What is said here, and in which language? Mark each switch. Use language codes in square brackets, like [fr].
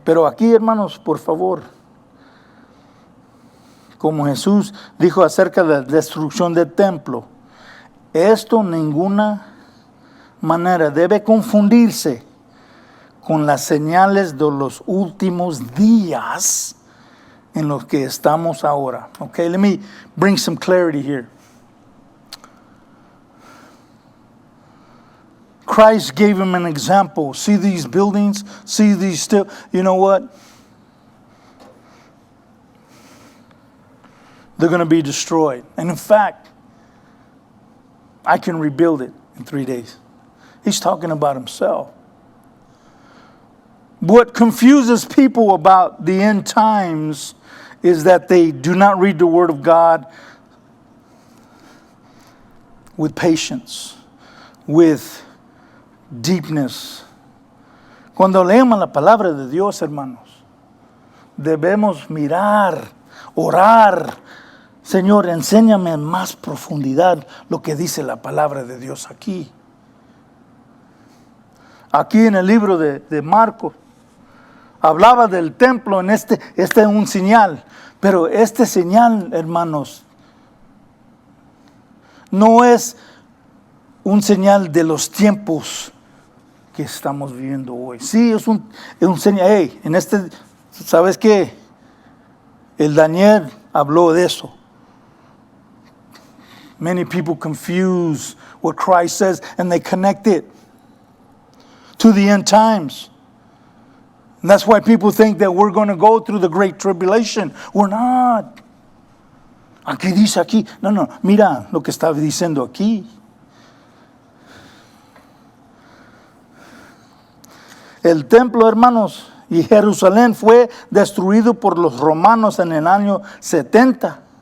[es] Pero aquí, hermanos, por favor, como Jesús dijo acerca de la destrucción del templo, esto en ninguna manera debe confundirse con las señales de los últimos días en los que estamos ahora. [en] Okay, let me bring some clarity here. Christ gave him an example. See these buildings? See these still? You know what? They're going to be destroyed. And in fact, I can rebuild it in 3 days. He's talking about himself. What confuses people about the end times is that they do not read the Word of God with patience, with deepness. [es] Cuando leemos la palabra de Dios, hermanos, debemos mirar, orar. Señor, enséñame en más profundidad lo que dice la palabra de Dios aquí. Aquí en el libro de Marcos, hablaba del templo, en este es un señal. Pero este señal, hermanos, no es un señal de los tiempos que estamos viviendo hoy. Sí, es un señal. Hey, ¿sabes qué? El Daniel habló de eso. [en] Many people confuse what Christ says and they connect it to the end times. And that's why people think that we're going to go through the great tribulation. We're not. [es] Aquí dice aquí. No, mira lo que está diciendo aquí. El templo, hermanos, y Jerusalén fue destruido por los romanos en el año 70.